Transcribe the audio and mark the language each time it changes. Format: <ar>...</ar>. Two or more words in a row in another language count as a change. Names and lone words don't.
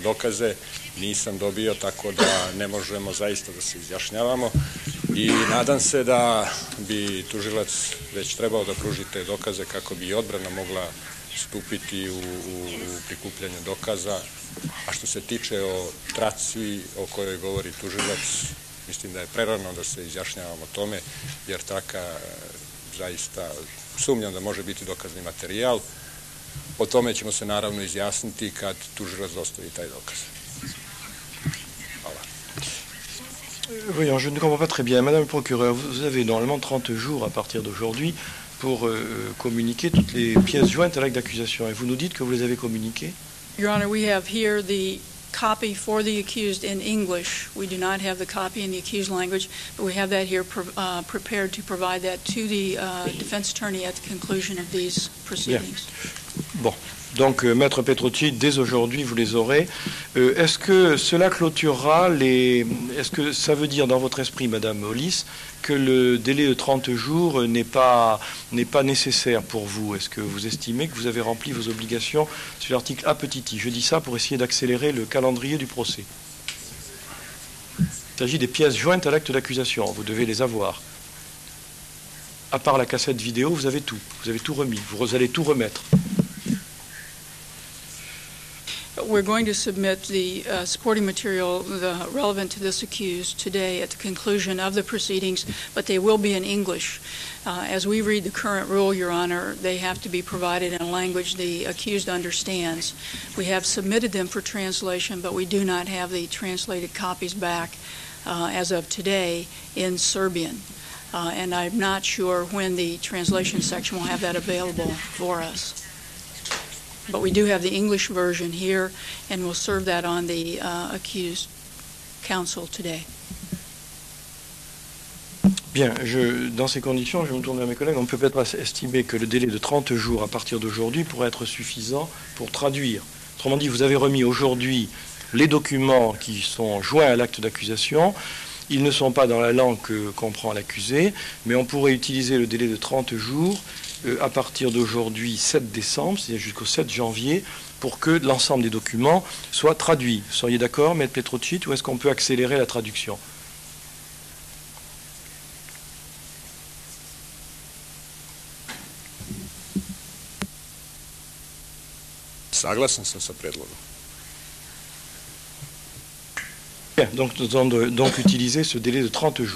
<sr>dokaze, nisam dobio, tako da ne možemo zaista da se izjašnjavamo i nadam se da bi tužilac već trebao da pruži te dokaze kako bi i odbrana mogla stupiti u prikupljanje dokaza, a što se tiče o traci o kojoj govori tužilac, mislim da je prerano da se izjašnjavamo o tome, jer traka zaista sumnjam da može biti dokazni materijal. O tome ćemo se naravno izjasniti kad tužilac dostavi taj dokaz. Hvala.</sr> <fr>Voyons, je ne comprends pas très bien. Madame le procureur, vous avez normalement 30 jours à partir d'aujourd'hui pour communiquer toutes les pièces jointes à l'acte d'accusation. Et vous nous dites que vous les avez communiquées?</fr> <en>Your Honor, we have here the copy for the accused in English. We do not have the copy in the accused language, but we have that here prepared to provide that to the defense attorney at the conclusion of these proceedings.</en> <fr>Bien. Bon. Donc, Maître Petrucci, dès aujourd'hui, vous les aurez. Est-ce que cela clôturera Est-ce que ça veut dire dans votre esprit, Madame Hollis, que le délai de 30 jours n'est pas nécessaire pour vous? Est-ce que vous estimez que vous avez rempli vos obligations sur l'article A petit i? Je dis ça pour essayer d'accélérer le calendrier du procès. Il s'agit des pièces jointes à l'acte d'accusation. Vous devez les avoir. À part la cassette vidéo, vous avez tout. Vous avez tout remis. Vous allez tout remettre.</fr> <en>We're going to submit the supporting material relevant to this accused today at the conclusion of the proceedings, but they will be in English. As we read the current rule, Your Honor, they have to be provided in a language the accused understands. We have submitted them for translation, but we do not have the translated copies back as of today in Serbian. And I'm not sure when the translation section will have that available for us. But we do have the English version here, and we'll serve that on the accused counsel today.</en> <fr>Bien, dans ces conditions, je vais me tourner vers mes collègues. On peut peut-être estimer que le délai de 30 jours à partir d'aujourd'hui pourrait être suffisant pour traduire. Autrement dit, vous avez remis aujourd'hui les documents qui sont joints à l'acte d'accusation. Ils ne sont pas dans la langue que comprend l'accusé, mais on pourrait utiliser le délai de 30 jours à partir d'aujourd'hui 7 décembre, c'est-à-dire jusqu'au 7 janvier, pour que l'ensemble des documents soient traduits. Seriez d'accord, Maître Petrucci, ou est-ce qu'on peut accélérer la traduction?</fr> <sr>Saglasan sam sa predlogom.</sr> <fr>Bien, donc nous allons donc utiliser ce délai de 30 jours.</fr>